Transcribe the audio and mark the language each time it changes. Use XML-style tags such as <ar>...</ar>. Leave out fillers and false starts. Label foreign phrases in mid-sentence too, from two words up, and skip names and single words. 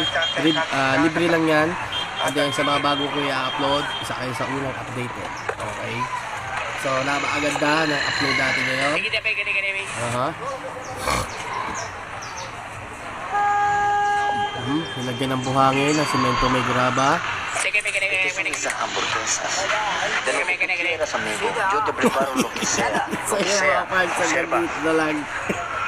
<tl>Libre lang yan.</tl> <en>And then,</en> <tl>sa mga bago ko i-upload, isa kayo sa unang updated. Okay? So, napakaganda ng upload natin ngayon. Nilagyan ng buhangin, ng semento may graba.</tl> <es>Esas hamburguesas de lo que quieras, amigo. Yo te preparo lo que sea.</es> <tl>So, yung mga parts, hanggang dito na lang.</tl>